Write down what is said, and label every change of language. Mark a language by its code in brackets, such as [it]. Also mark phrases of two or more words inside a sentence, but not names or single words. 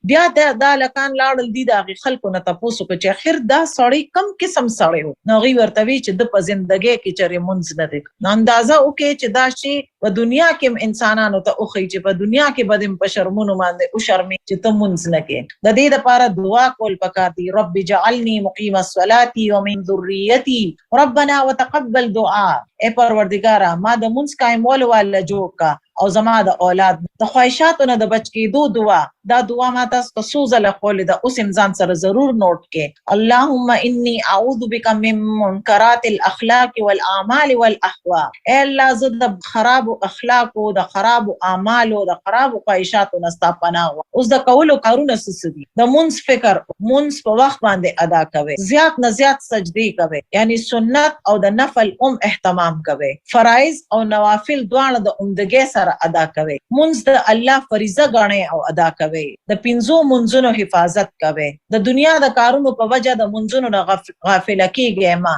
[ps] بیا دا هلکان لاړل دي د هغې خلکو نه تپوس وکړه چې اخر دا سړی کم قسم سړی و. نو هغوی ورته وی چې د په زندګۍ کې چېرې مونځ نه دی. نو اندازه وکړئ چې دا شی په دنیا کې هم انسانانو ته وښیي چې په دنیا کې به دې په شرمونو باندې وشرمي چې ته مونځ نه کوې. د دې دپاره دعا کول پکار دي. [ar] رب اجعلني مقیم الصلاة ومن ذریتي ربنا وتقبل دعاء. [ps] ای پروردګاره ما د مونځ قایمولو والا جوړ کا او زما د اولاد د خواهشاتو نه د بچ کېدو دعا. دا دعا ما تاسو ته څو ځله ښوولې ده، اوس هم ځان سره ضرور نوٹ کې. [ar] اللهم انی اعوذ بک من منکرات الاخلاق والاعمال والاهواء. [ps] ای الله زه د خرابو اخلاقو، د خرابو اعمالو، د خرابو خواهشاتو نه ستا پناه غواړم. اوس د کولو کارونه څه دي؟ د مونځ فکر، مونځ په وخت باندې ادا کوئ، زیات نه زیات سجدې کوئ، یعنی سنت او د نفل اهتمام کوئ، فرایض او نوافل دواړه د عمدګۍ سره ادا کوئ، مونځ د الله فریضه ګڼئ او ادا کوئ، د پنځو منځونو حفاظت کوئ، د دنیا د کارونو په وجه د منځونو نه غافله کیږئ ما.